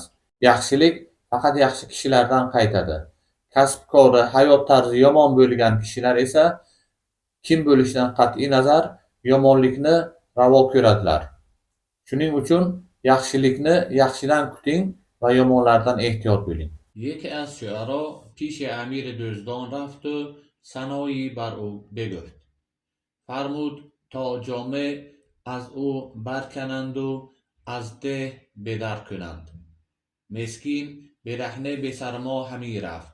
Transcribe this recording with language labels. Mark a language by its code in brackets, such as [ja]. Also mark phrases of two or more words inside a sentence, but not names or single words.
[uz] Yaxshilik faqat yaxshi kishilardan qaytadi. Kasb-kori, hayot tarzi yomon bo'lgan kishilar esa kim bo'lishidan qat'iy nazar yomonlikni ravo ko'radilar. Shuning uchun yaxshilikni yaxshidan kuting va yomonlardan ehtiyot bo'ling. [fa] یکی از شعرا پیش امیر دزدان رفت و ثنایی بر او بگفت. فرمود تا جامه از او برکنند و از ده بدر کنند. مسکین برهنه به سرما همی رفت.